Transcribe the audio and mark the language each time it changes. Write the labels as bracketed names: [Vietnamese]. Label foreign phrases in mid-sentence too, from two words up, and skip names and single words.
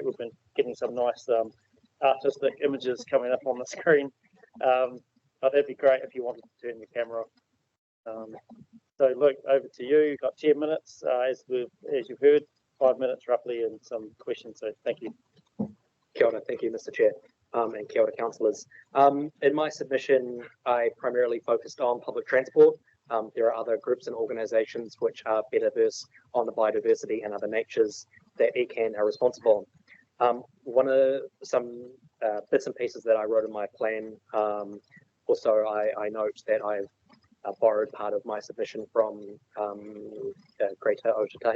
[English] We've been getting some nice artistic images coming up on the screen. But that'd be great if you wanted to turn your camera off. So Luke, over to you. You've got 10 minutes, as you've heard, 5 minutes roughly, and some questions. So thank you. [Māori] Kia ora, [English] thank you, Mr. Chair. And [Māori] kia ora, [English] councillors. In my submission, I primarily focused on public transport. There are other groups and organisations which are better versed on the biodiversity and other natures that ECAN are responsible on. One of some bits and pieces that I wrote in my plan, also I note that I've borrowed part of my submission from Greater Otatahi.